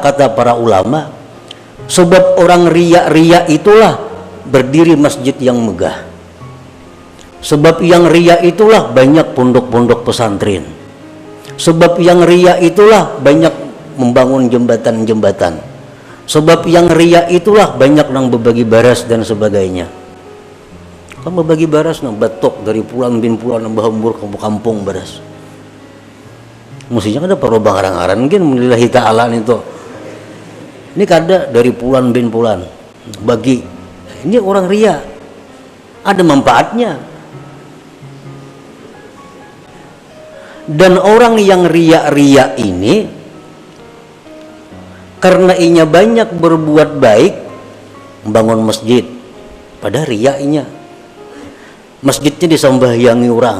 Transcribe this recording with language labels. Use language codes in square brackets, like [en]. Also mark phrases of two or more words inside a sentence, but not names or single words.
[id] Kata para ulama, sebab orang riya itulah berdiri masjid yang megah. Sebab yang riya itulah banyak pondok-pondok pesantren. Sebab yang riya itulah banyak membangun jembatan-jembatan. Sebab yang riya itulah banyak nang berbagi baras dan sebagainya. [bjn] Kan berbagi baras nang batok dari pulan bin pulan nang bahambur kampung baras. [id] Mestinya ada perlu bangaran-aran mungkin melillahi ta'ala itu. [bjn] Ini kada dari pulan bin pulan bagi. [id] Ini orang riya. Ada manfaatnya. Dan orang yang riya ini karena inya banyak berbuat baik, membangun masjid, pada riya-nya masjidnya disembahyangi orang.